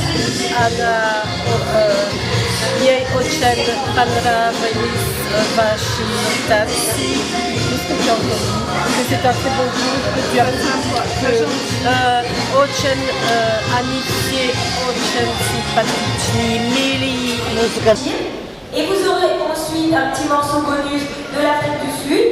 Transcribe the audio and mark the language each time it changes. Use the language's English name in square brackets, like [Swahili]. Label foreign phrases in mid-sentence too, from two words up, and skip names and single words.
[Russian] ей очень понравились ваши танцы. Очень, они все очень симпатичные, милые. [French] Et vous aurez ensuite un petit morceau bonus de l'Afrique du Sud.